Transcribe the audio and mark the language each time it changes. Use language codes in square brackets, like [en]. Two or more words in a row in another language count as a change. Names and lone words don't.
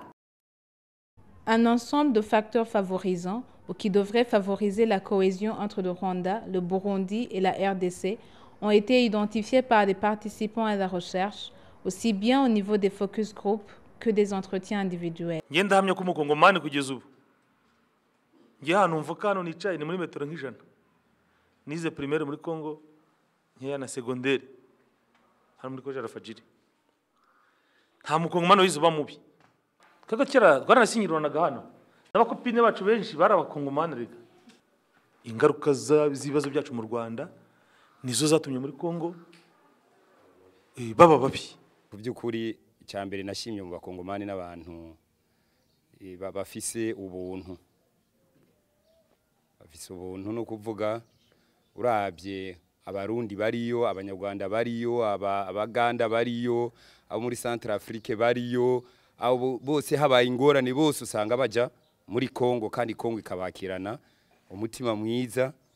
[fr] Un ensemble de facteurs favorisants ou qui devraient favoriser la cohésion entre le Rwanda, le Burundi et la RDC ont été identifiés par des participants à la recherche, aussi bien au niveau des focus groups que des entretiens individuels. [rw] Ngiye ndahamya ko umukongomani kugeza ubu ngiye hano mvuka hano nicaye ni muri metero nk'ijana, nize primaire muri Congo nkeya na secondaire hano muri Koja Rafajiri, nta mukongomani wize uba mubi. Kaga kera twaranasinyiranaga hano n'abakopine bacu benshi bari abakongomani rega. Ingaruka z'ibibazo byacu mu Rwanda nizo zatumye muri Congo baba babi. Ku by'ukuri cyambere nashimye mu bakongomani n'abantu bafise ubuntu. Bafise ubuntu no kuvuga urabye abarundi bariyo, abanyarwanda bariyo, abaganda bariyo, abo muri Central Afrique bariyo, abo bose habaye ingorane bose usanga baja muri Congo kandi Congo ikabakirana umutima mwiza.